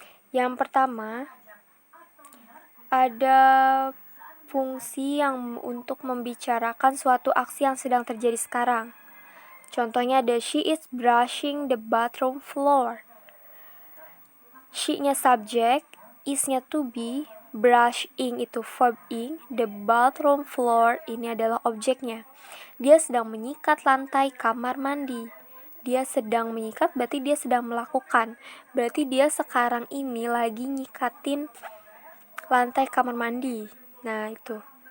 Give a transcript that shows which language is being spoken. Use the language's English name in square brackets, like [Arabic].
[Indonesian] Yang pertama, ada fungsi yang untuk membicarakan suatu aksi yang sedang terjadi sekarang. Contohnya ada [English] she is brushing the bathroom floor. [Indonesian] She-nya subjek, is-nya to be, brushing itu verb ing, the bathroom floor ini adalah objeknya. Dia sedang menyikat lantai kamar mandi. Dia sedang menyikat berarti dia sedang melakukan. Berarti dia sekarang ini lagi nyikatin lantai kamar mandi. Nah, itu.